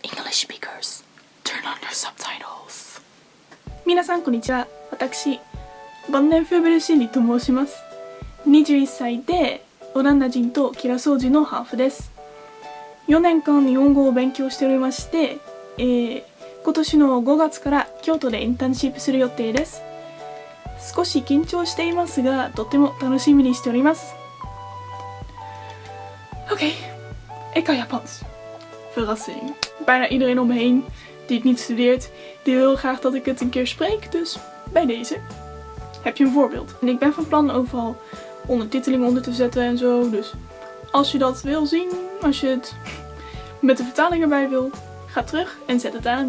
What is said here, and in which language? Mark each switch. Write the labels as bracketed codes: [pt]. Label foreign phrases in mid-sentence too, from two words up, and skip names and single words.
[en] English speakers, turn on your subtitles. [ja] 皆さんこんにちは。私、晩年フェブルシンリと申します。21歳でオランダ人とキラソージのハーフです。4年間日本語を勉強しておりまして、今年の5月から京都でインターンシップする予定です。少し緊張していますが、とても楽しみにしております。 [nl] Oké, ik kan Japans. Verrassing. Bijna iedereen om me heen die het niet studeert, die wil heel graag dat ik het een keer spreek, dus bij deze heb je een voorbeeld. En ik ben van plan overal ondertiteling onder te zetten en zo, dus als je dat wil zien, als je het met de vertaling erbij wil, ga terug en zet het aan.